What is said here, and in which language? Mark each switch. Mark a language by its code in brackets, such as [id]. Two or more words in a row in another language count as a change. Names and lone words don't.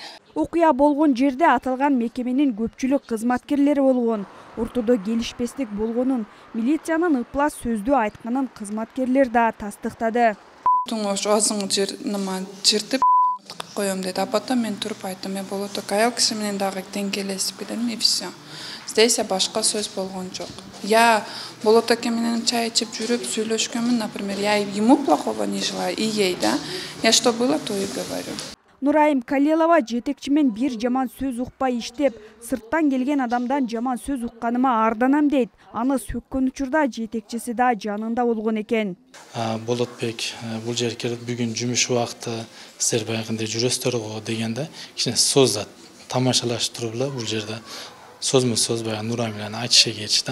[ky] Окуя болгон жерде аталган мекеменин көпчүлүк кызматкерлери болгон. Ортодо келишпестик болгонун, милициянын ыплас сөздү айтканын кызматкерлер да тастыктады. Ошо оозуңду жыртып коем деди. [ru] А потом [ky] мен туруп айттым, мен болот ака, аял киши менен дагы тең келесизби дедим, [ru] и все. [ky] Здесь башка сөз болгон жок. Я болот ака менен чай ичип жүрүп сүйлөшкөнмүн, [ru] например, я ему плохого не желаю, и ей, да. Я что было, то и говорю. [ky] Нурайым Калиелова жетекчимен бир жаман сөз укпай иштеп, сырттан келген адамдан жаман сөз укканыма арданам дейт. Аны сөккөн учурда жетекчиси да жанында болгон экен. Болотбек, бул жерге бүгүн жумуш убакыты силер баягындай жүрөсүздөр го дегенде, кичине сөз тамашалаштырып эле бул жерде сөзмө-сөз баягы Нурайым менен айтыша кетишти.